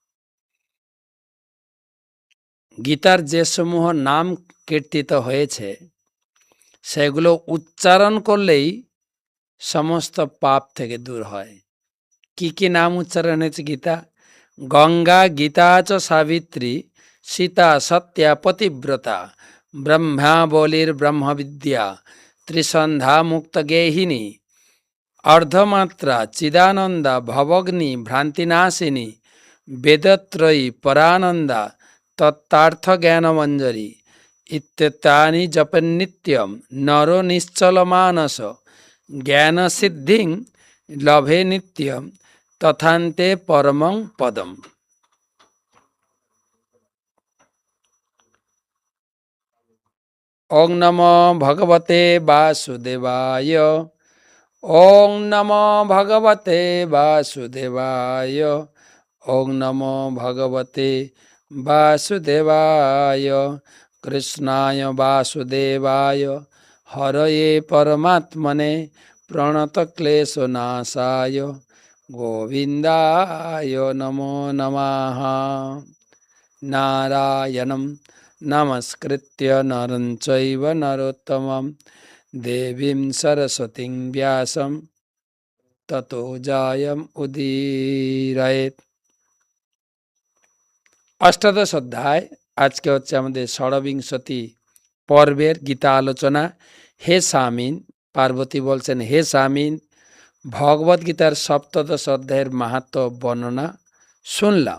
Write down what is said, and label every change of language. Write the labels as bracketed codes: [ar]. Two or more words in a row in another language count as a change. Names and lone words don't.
[bn] গীতার যে সমূহ নাম কীর্তিত হয়েছে সেগুলো উচ্চারণ করলেই সমস্ত পাপ থেকে দূর হয়। কি কি নাম উচ্চারণ হয়েছে গীতা? [sa] गङ्गा गीता च सावित्री, सीता सत्या पतिव्रता, ब्रह्मावलीर ब्रह्मविद्या, त्रिसन्ध्या मुक्त गेहिनी, अर्धमात्रा चिदानन्दा भवग्नि भ्रान्तिनाशिनी, वेदत्रयी परानन्दा तत्तार्थ ज्ञानमञ्जरि इत्येतानि जपन्नित्यम नरो निश्चलमानस ज्ञानसिद्धिं लभे नित्यम तथान्ते परमं पदम। ओं नमो भगवते वासुदेवाय। ओं नमो भगवते वासुदेवाय। ओं नमो भगवते वासुदेवाय। कृष्णाय वासुदेवाय हरये परमात्मने प्रणतक्लेशनाशाय गोविन्दाय नमो नमः। नारायणं नमस्कृत्य नरं चैव नरोत्तमं देवीं सरस्वतीं व्यासं ततो जयं उदीरयेत्। [bn] অষ্টাদশ অধ্যায় আজকে হচ্ছে আমাদের ষড়বিংশতি পর্বের গীতা আলোচনা। হে স্বামীন, পার্বতী বলছেন, হে স্বামীন, ভগবদ্গীতার সপ্তদশ অধ্যায়ের মাহাত্ম্য বর্ণনা শুনলাম।